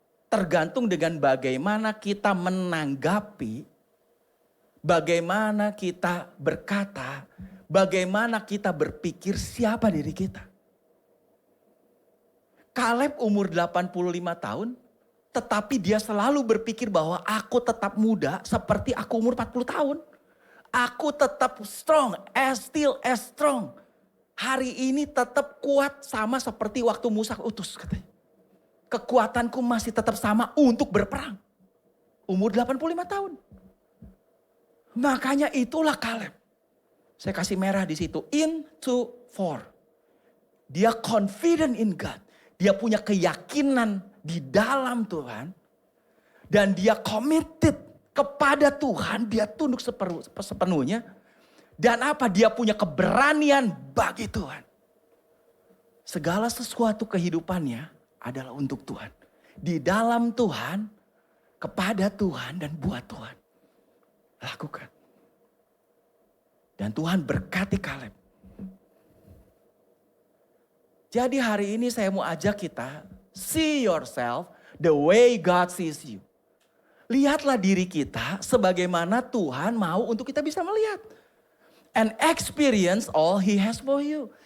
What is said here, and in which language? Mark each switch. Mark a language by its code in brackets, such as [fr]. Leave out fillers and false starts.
[id] Tergantung dengan bagaimana kita menanggapi, bagaimana kita berkata, bagaimana kita berpikir siapa diri kita. Kaleb umur 85 tahun, tetapi dia selalu berpikir bahwa aku tetap muda seperti aku umur 40 tahun. Aku tetap [en] strong, still as strong. [id] Hari ini tetap kuat sama seperti waktu Musa utus katanya. Kekuatanku masih tetap sama untuk berperang. Umur 85 tahun. Makanya itulah Kaleb. Saya kasih merah di situ. [en] Into 4. [id] Dia [en] confident in God. [id] Dia punya keyakinan di dalam Tuhan. Dan dia committed kepada Tuhan. Dia tunduk sepenuhnya. Dan apa? Dia punya keberanian bagi Tuhan. Segala sesuatu kehidupannya adalah untuk Tuhan. Di dalam Tuhan, kepada Tuhan dan buat Tuhan. Lakukan. Dan Tuhan berkati Kaleb. Jadi hari ini saya mau ajak kita, [en] see yourself the way God sees you. [id] Lihatlah diri kita sebagaimana Tuhan mau untuk kita bisa melihat. [en] And experience all He has for you.